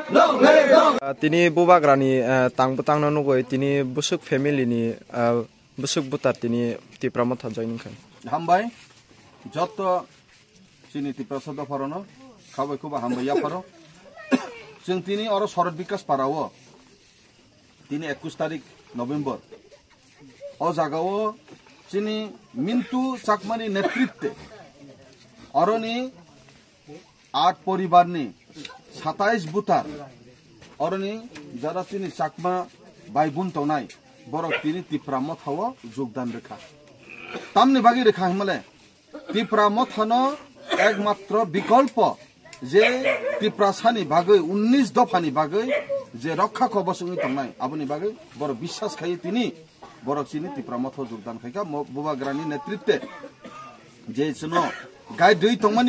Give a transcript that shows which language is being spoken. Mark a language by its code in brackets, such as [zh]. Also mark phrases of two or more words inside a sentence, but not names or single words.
[trp] Tini Bubagrani tang nugoi tini busuk family ni busuk butar tini Tipramot joining kan. Hambai, Joto Chini Tiprasada Farono, Kawakuba Hambaya Faro. Sing tini oro Sorot Bikas Parawo. Tini 21 তারিখ নভেম্বর ও জাগাও চিনি মিন্টু চাকমানি নেতৃত্বে অরনি 8 পরিবারনি 27 বুতার অরনি যারা চিনি চাকমা ভাই বোন তনাই বড় তিনি তিপ্রামত হওয়া যোগদান রেখা তামনি বাগি রেখা হিমালে তিপ্রামত হনো [bn] একমাত্র বিকল্প [trp] যে তিপ্রাসানি বাগৈ 19 দফানি বাগৈ যে রক্ষা কবচনি তংনাই আবনি বাগৈ বড় বিশ্বাস খাই তিনি বড় চিনি তিপ্রামত যোগদান খাইকা বুবাগ্রানি নেতৃত্বে যে চনো গাই দুই তংমানি